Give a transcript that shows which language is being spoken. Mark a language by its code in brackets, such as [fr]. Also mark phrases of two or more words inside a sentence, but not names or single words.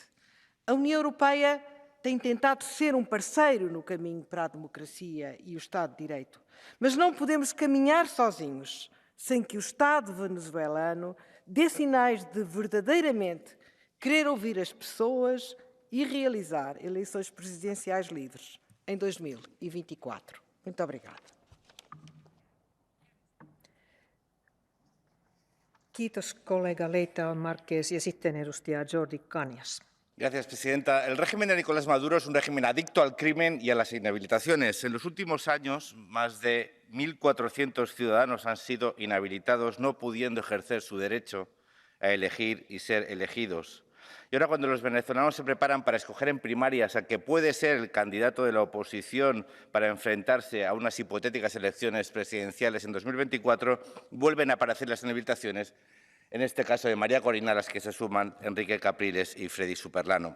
[pt] A União Europeia tem tentado ser um parceiro no caminho para a democracia e o Estado de Direito, mas não podemos caminhar sozinhos sem que o Estado venezuelano dê sinais de verdadeiramente querer ouvir as pessoas e realizar eleições presidenciais livres em 2024. Muito obrigada. [fi] Kiitos kollega Leitão Marques ja sitten edustaja Jordi Cañas. [es] Gracias, presidenta. El régimen de Nicolás Maduro es un régimen adicto al crimen y a las inhabilitaciones. En los últimos años, más de 1.400 ciudadanos han sido inhabilitados, no pudiendo ejercer su derecho a elegir y ser elegidos. Y ahora, cuando los venezolanos se preparan para escoger en primarias a que puede ser el candidato de la oposición para enfrentarse a unas hipotéticas elecciones presidenciales en 2024, vuelven a aparecer las inhabilitaciones, en este caso de María Corina, a las que se suman Enrique Capriles y Freddy Superlano.